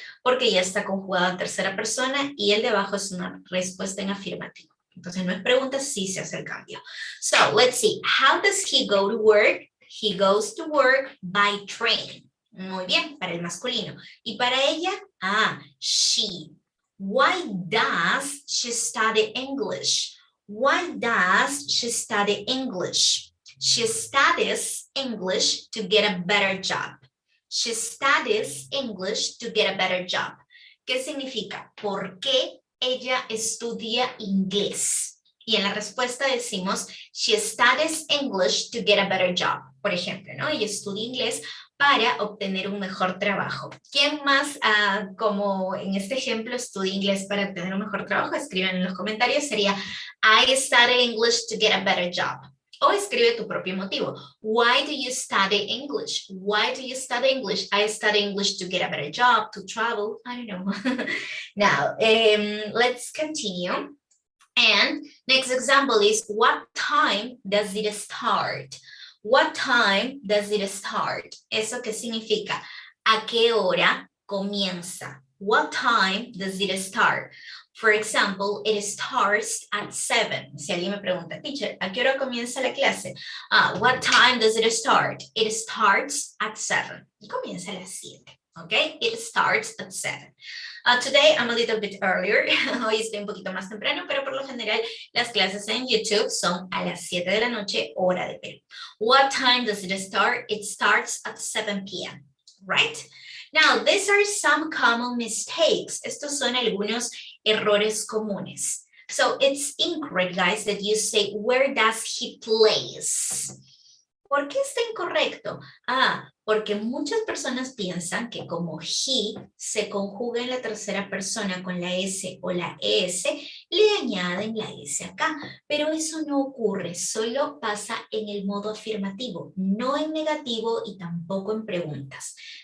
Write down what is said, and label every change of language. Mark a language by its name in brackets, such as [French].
[Spanish] Porque ya está conjugado en tercera persona y el de abajo es una respuesta en afirmativo. Entonces no es pregunta, sí se hace el cambio. [English] So, let's see. How does he go to work? He goes to work by train. [Spanish] Muy bien, para el masculino. Y para ella, she. [English] Why does she study English? Why does she study English? She studies English to get a better job. She studies English to get a better job. [Spanish] ¿Qué significa? ¿Por qué ella estudia inglés? Y en la respuesta decimos, [English] she studies English to get a better job. [Spanish] Por ejemplo, ¿no? Ella estudia inglés para obtener un mejor trabajo. ¿Quién más, como en este ejemplo, estudia inglés para obtener un mejor trabajo? Escriban en los comentarios. Sería, [English] I study English to get a better job. [Spanish] O escribe tu propio motivo. [English] Why do you study English? Why do you study English? I study English to get a better job, to travel. I don't know. Now, let's continue. And next example is, what time does it start? What time does it start? [Spanish] ¿Eso qué significa? ¿A qué hora comienza? [English] What time does it start? For example, it starts at 7. [Spanish] Si alguien me pregunta, teacher, ¿a qué hora comienza la clase? [English] What time does it start? It starts at 7. [Spanish] Y comienza a las 7. [English] Okay? It starts at 7. Today I'm a little bit earlier. [Spanish] Hoy estoy un poquito más temprano, pero por lo general las clases en YouTube son a las 7 de la noche, hora de Perú. [English] What time does it start? It starts at 7 p.m. Right? Now, these are some common mistakes. [Spanish] Estos son algunos errores comunes. [English] So it's incorrect, guys, that you say, where does he plays? [Spanish] ¿Por qué está incorrecto? Porque muchas personas piensan que como he se conjuga en la tercera persona con la S o la ES, le añaden la S acá. Pero eso no ocurre, solo pasa en el modo afirmativo, no en negativo y tampoco en preguntas.